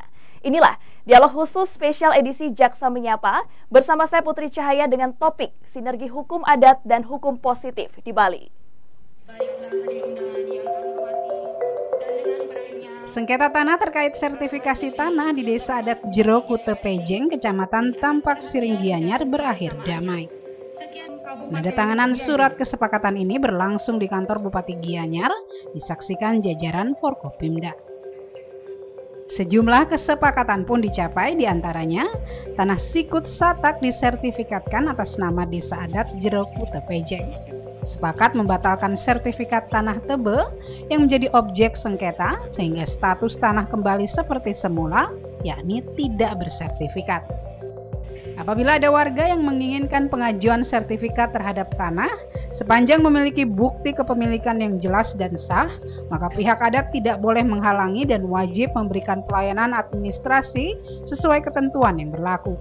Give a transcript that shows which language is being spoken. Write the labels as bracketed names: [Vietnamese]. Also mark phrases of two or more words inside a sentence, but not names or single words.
[Indonesian] Inilah dialog khusus spesial edisi Jaksa Menyapa bersama saya Putri Cahaya dengan topik sinergi hukum adat dan hukum positif di Bali. Sengketa tanah terkait sertifikasi tanah di Desa Adat Jero Kute Pejeng, Kecamatan Tampak Siring Gianyar berakhir damai. Penandatanganan surat kesepakatan ini berlangsung di kantor Bupati Gianyar, disaksikan jajaran Forkopimda. Sejumlah kesepakatan pun dicapai, diantaranya tanah sikut satak disertifikatkan atas nama Desa Adat Jero Kute Pejeng. Sepakat membatalkan sertifikat tanah Tebe yang menjadi objek sengketa sehingga status tanah kembali seperti semula, yakni tidak bersertifikat. Apabila ada warga yang menginginkan pengajuan sertifikat terhadap tanah, sepanjang memiliki bukti kepemilikan yang jelas dan sah, maka pihak adat tidak boleh menghalangi dan wajib memberikan pelayanan administrasi sesuai ketentuan yang berlaku.